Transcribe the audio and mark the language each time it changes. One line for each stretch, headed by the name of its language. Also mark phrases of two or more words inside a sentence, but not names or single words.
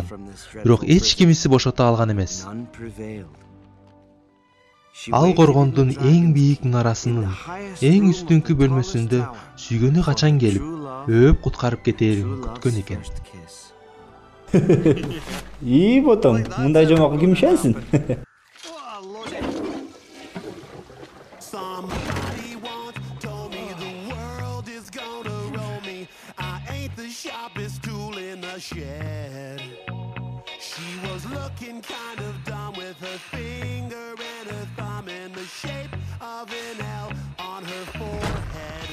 Kyrgyz: Бирок эч кимиси бошото алган эмес. Ал коргондун эң бийик мунарасынын эң үстүнкү бөлмөсүндө сүйгөнү качан келип, өөп куткарып кетээрин күткөн экен. İyi botam, мындай жомок ким ишенсин?
English: She was looking kind of dumb with her finger and her thumb in the shape of an L on her forehead.